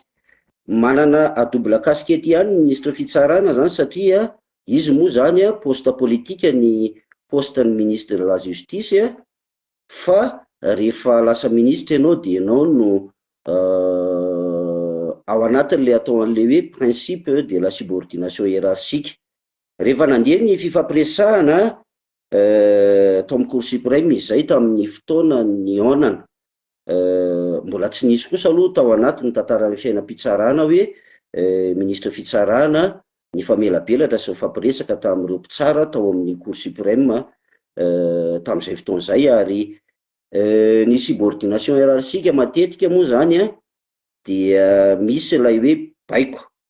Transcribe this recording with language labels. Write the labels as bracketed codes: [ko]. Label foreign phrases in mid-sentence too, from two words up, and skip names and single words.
[mg] Manana [fr] a double casquette [mg] ihany ny ministra fitsarana zany satria izy moa zany poste politika ny poste ny [fr] ministre de la justice [mg] fa rehefa lasa ministre ianao dia ianao no ao anatin'le atao an'le hoe [fr] principe de la subordination hiérarchique. [mg] Rehefa nandeha ny fifampiresahana tao amin'ny [fr] cour suprême [mg] izay tamin'ny fotoana ny onana mbola tsy nisy kosa aloha tao anatin'ny tantaran'ny fiainam-pitsarana hoe ministre fitsarana ny famelabelatra sy mifampiresaka tamin'ireo mpitsara tao amin'ny [fr] cour suprême [mg] tamin'izay fotoana izay ary ny [fr] subordination hiérarchique [mg] matetika moa zany dia misy ilay hoe baiko